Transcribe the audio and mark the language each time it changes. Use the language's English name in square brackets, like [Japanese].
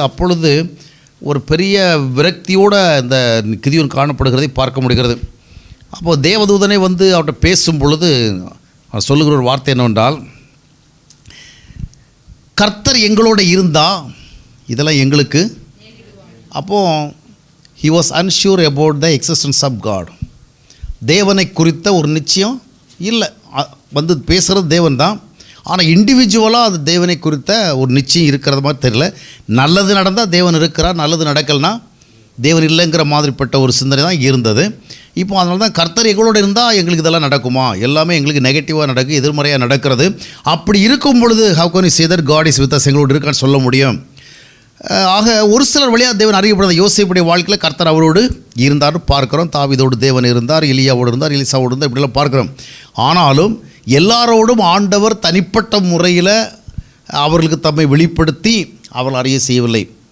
[Tamil] அப்பொழுது ஒரு பெரிய விரக்தியோடு இந்த கிதியோன் காணப்படுகிறதை பார்க்க முடிகிறது. அப்போது தேவதூதனை வந்து அவர்கிட்ட பேசும் பொழுது அவர் சொல்லுகிற ஒரு வார்த்தை என்னவென்றால், கர்த்தர் எங்களோட இருந்தால் இதெல்லாம் எங்களுக்கு. அப்போது [English] he was unsure about the existence of God. [Tamil] தேவனை குறித்த ஒரு நிச்சயம் இல்லை. வந்து பேசுகிறது தேவன் தான், ஆனால் இண்டிவிஜுவலாக அது தேவனை குறித்த ஒரு நிச்சயம் இருக்கிறது மாதிரி தெரியல. நல்லது நடந்தால் தேவன் இருக்கிறார், நல்லது நடக்கலைன்னா தேவன் இல்லைங்கிற மாதிரிப்பட்ட ஒரு சிந்தனை தான் இருந்தது. இப்போ அதனால தான் கர்த்தர் எங்களோடு இருந்தால் எங்களுக்கு இதெல்லாம் நடக்குமா, எல்லாமே எங்களுக்கு நெகட்டிவாக நடக்கும், எதிர்மறையாக நடக்கிறது. அப்படி இருக்கும் பொழுது [English] how can you say that God is with us, [Tamil] எங்களோடு இருக்கான்னு சொல்ல முடியும். ஆக ஒரு சிலர் வழியாக தேவன் அறியப்படுறது. யோசேப்புடைய வாழ்க்கையில் கர்த்தர் அவரோடு இருந்தார்னு பார்க்குறோம். தாவீதோடு தேவன் இருந்தார், எலியாவோடு இருந்தார், எலிசாவோடு இருந்தார், இப்படிலாம் பார்க்குறோம். ஆனாலும் எல்லாரோடும் ஆண்டவர் தனிப்பட்ட முறையில் அவர்களுக்கு தம்மை வெளிப்படுத்தி அவர்கள் அறிய செய்யவில்லை.